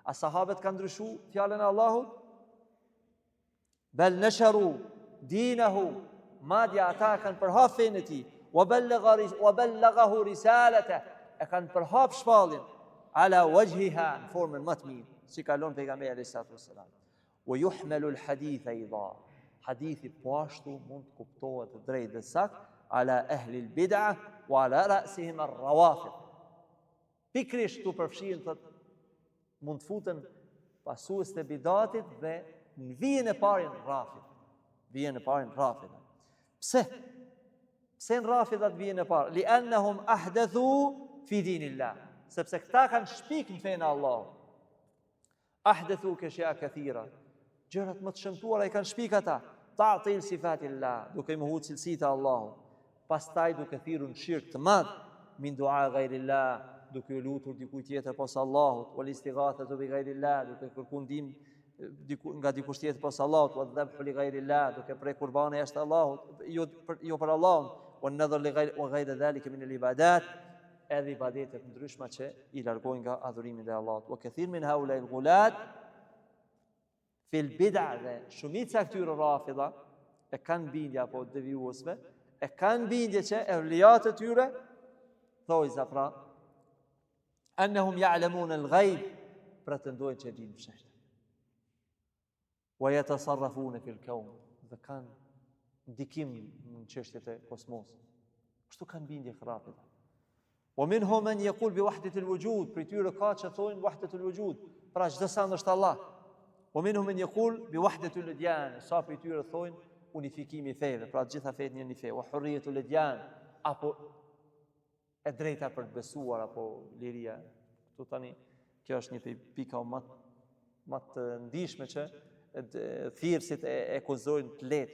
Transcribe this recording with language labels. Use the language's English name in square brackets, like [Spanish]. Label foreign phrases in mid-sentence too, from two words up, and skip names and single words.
[Albanian] A sahabët kanë ndryshu fjalën e Allahut? [Arabic] بل نشروا دينه, [Albanian] madje ata kanë përhap fenë e tij, [Arabic] وبلغه الرسالة, [Albanian] e kanë përhap shpalljen [Arabic] على وجهها, [Albanian] në formën më të mirë, si kalon pejgamberi [Arabic] عليه السلام. ويحمل الحديث إذا, [Albanian] hadithi po ashtu mund të kuptohet drejt dhe sakt [Arabic] على أهل البدع وعلى رأسهم الروافض. [Albanian] Pikrisht tu përfshihen, thot, mund të futen pasues të bidatit dhe në vijën e parën rafid. Vijën e parën rafid. Pse? Pse në rafidat vijën e parë? [Arabic] لأنهم أحدثوا في دين الله. [Albanian] Sepse këta kanë shpik në fenë Allah. [Arabic] أحدثوا أشياء كثيرة. [Albanian] Gjërat më të shëmtuara i kanë shpik ata. [Arabic] تعطيل صفات الله, [Albanian] duke i mohu cilësitë e Allahut. Pastaj duke thirrur në shirk të madh, [Arabic] من دعاء غير الله, [Albanian] duke u lutur dikujt tjetër posa Allahut, [Arabic] والاستغاثة بغير الله, [Albanian] duke kërkuar ndihmë nga dikush tjetër posa Allahut, [Arabic] والذبح لغير الله, [Albanian] duke prej kurbane jashtë Allahut, jo për Allahun, [Arabic] والنذر لغير ذلك من العبادات, [Albanian] edhe ibadetet ndryshme që i largojnë nga adhurimi ndaj Allahut. [Arabic] وكثير من هؤلاء الغلاة في البدع, [Albanian] dhe shumica këtyre rafidha e kanë bindje apo devijuesve, e kanë bindje që evlijat e tyre thojza pra [Arabic] أنهم يعلمون الغيب, [Albanian] pretendojnë që dinë fshehtë. [Arabic] ويتصرفون في الكون, [Albanian] dhe kanë ndikim në çështjet e kosmosit. Kështu kanë bindje rafidha. [Arabic] ومنهم من يقول بوحدة الوجود, [Albanian] për tyre ka që thonë [Arabic] وحدة الوجود, [Albanian] pra çdo sa është Allah. [Arabic] ومنهم من يقول بوحدة الأديان, [Albanian] sa për tyre thonë unifikimi i feve, pra të gjitha fetë një fe, [Arabic] وحرية الأديان, [Albanian] apo e drejta për të besuar, apo liria. Këtu tani, kjo është një pika më të ndihshme që thirrësit e konsiderojnë të lehtë.